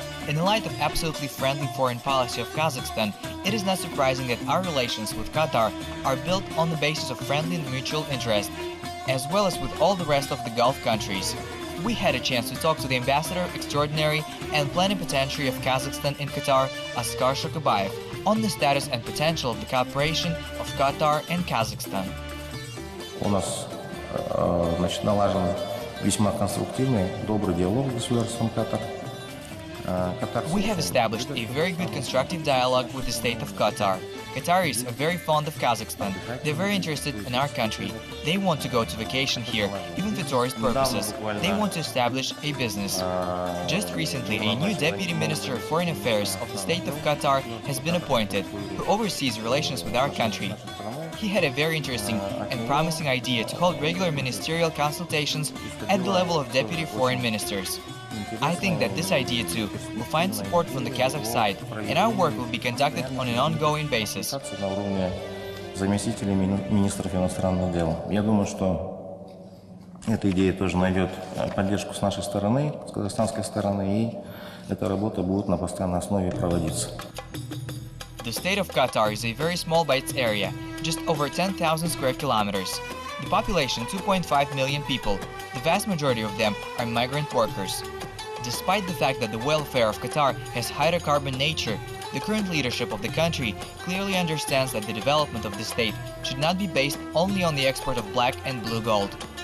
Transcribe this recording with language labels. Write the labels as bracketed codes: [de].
[en] In the light of absolutely friendly foreign policy of Kazakhstan, it is not surprising that our relations with Qatar are built on the basis of friendly and mutual interest, as well as with all the rest of the Gulf countries. We had a chance to talk to the Ambassador Extraordinary and Plenipotentiary of Kazakhstan in Qatar, Askar Shokabayev, on the status and potential of the cooperation of Qatar and Kazakhstan. [ru] У нас налажен весьма конструктивный, добрый диалог с государством Катар. [en] We have established a very good constructive dialogue with the state of Qatar. Qataris are very fond of Kazakhstan. They're very interested in our country. They want to go to vacation here, even for tourist purposes. They want to establish a business. Just recently, a new Deputy Minister of Foreign Affairs of the state of Qatar has been appointed, who oversees relations with our country. He had a very interesting and promising idea to hold regular ministerial consultations at the level of deputy foreign ministers. I think that this idea too will find support from the Kazakh side, and our work will be conducted on an ongoing basis. [ru] Заместителей министров иностранных дел. Я думаю, что эта идея тоже найдет поддержку с нашей стороны, с казахстанской стороны, и эта работа будет на постоянной основе проводиться. [en] The state of Qatar is a very small by its area, just over 10,000 square kilometers. The population 2.5 million people. The vast majority of them are migrant workers. Despite the fact that the welfare of Qatar has hydrocarbon nature, the current leadership of the country clearly understands that the development of the state should not be based only on the export of black and blue gold.